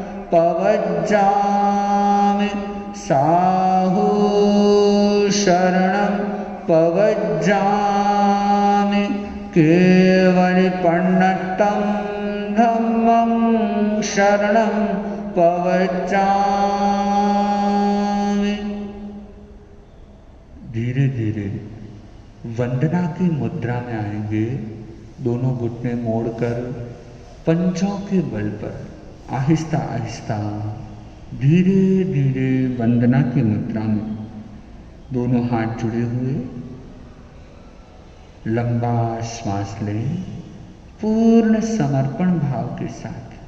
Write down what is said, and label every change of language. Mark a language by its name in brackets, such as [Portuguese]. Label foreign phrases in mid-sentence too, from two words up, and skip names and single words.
[Prakrit languages] पवज्जामि साहु शरणं पवज्जामि केवलिपण्णट्टं धम्मं शरणं पवज्जामि। [Hindi] धीरे धीरे वंदना की मुद्रा में आएंगे। दोनों घुटने मोड़कर पंजों के बल पर आहिस्ता आहिस्ता धीरे धीरे वंदना की मुद्रा में दोनों हाथ जुड़े हुए लंबा श्वास लें पूर्ण समर्पण भाव के साथ।